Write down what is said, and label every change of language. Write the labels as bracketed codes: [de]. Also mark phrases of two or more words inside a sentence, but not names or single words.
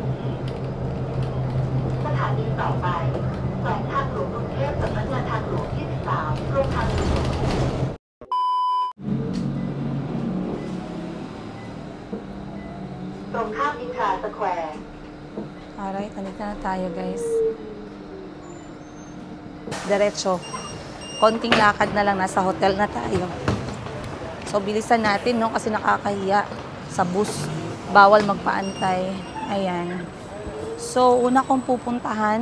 [th] สถานีต่อไปแขวงทางหลวงกรุงเทพสำนักงานทางหลวงที่ 13 โรงทางหลวงตรงข้ามอินทราสแควร์ [tl] Alright, nandito na tayo, guys. Diretso. Konting lakad na lang, nasa hotel na tayo. So, bilisan natin, no? Kasi nakakahiya sa bus. Bawal magpaantay. Ayan. So, una kong pupuntahan.